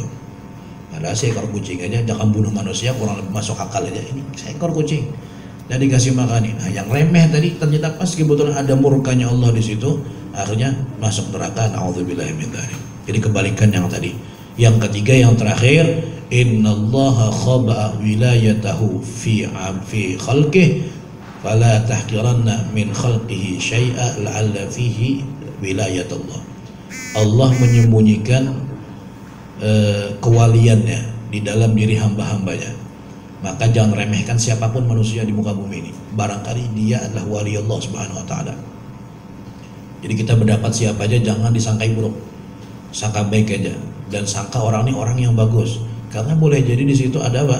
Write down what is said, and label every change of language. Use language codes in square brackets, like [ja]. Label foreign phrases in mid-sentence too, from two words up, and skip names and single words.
[id] Ada seekor kucing aja, jangan bunuh manusia, kurang lebih masuk akal aja. Ini seekor kucing dan dikasih makan. Nah, yang remeh tadi ternyata pas kebetulan ada murkanya Allah di situ, akhirnya masuk neraka. [ar] نعوذ بالله من ذلك. [id] Jadi kebalikan yang tadi. [ar] Yang ketiga, yang terakhir, إن الله خبأ ولايته في خلقه فلا تحقرن من خلقه شيئا لعل فيه ولي الله. [id] Allah menyembunyikan kewaliannya di dalam diri hamba-hambanya, maka jangan remehkan siapapun manusia di muka bumi ini, barangkali dia adalah wali Allah [ar] سبحانه وتعالى. [id] Jadi kita mendapat siapa aja jangan disangkai buruk, sangka baik aja, dan sangka orang ini orang yang bagus, karena boleh jadi di situ ada apa?